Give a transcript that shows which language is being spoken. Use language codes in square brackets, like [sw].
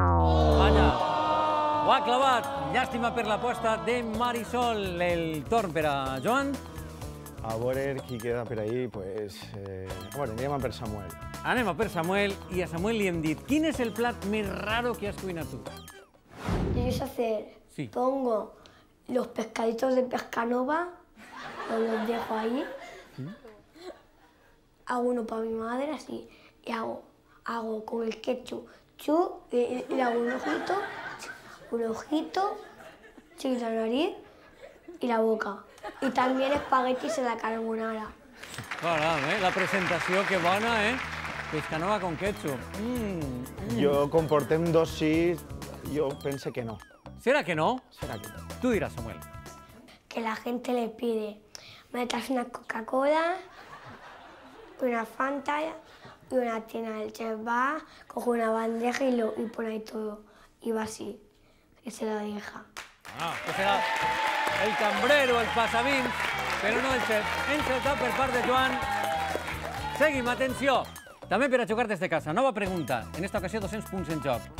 [ca] Vaja, ho ha clavat. Llàstima per l'aposta de Marisol. El torn per a Joan. A veure qui queda per ahí, pues... Bueno, anirem a per Samuel. Anem a per Samuel, i a Samuel li hem dit quin és el plat més raro que has cuinat tu? [es] Yo sé hacer, Sí. pongo los pescaditos de Pescanova, los dejo ahí, hago uno para mi madre así, y hago con el ketchup, y le hago un ojito, sí, la nariz y la boca. Y también espaguetis en la carbonara. [ca] Caram, la presentació, que bona, Pescanova [es] con ketchup. [ca] Jo, com portem dos sí, jo pense que no. [es] ¿Será que no? [ca] Serà que no. [es] Tú dirás, Samuel. Que la gente le pide, me traes una Coca-Cola, una Fanta y una tina. El chef va, coge una bandeja y pone ahí todo. Y va así, y se lo deja. [ca] Que serà el cambrero, el pasavins, però no el xef. Encertat per part de Joan. Seguim, atenció. També per a jugar des de casa. Nova pregunta. En esta ocasió 200 punts en joc.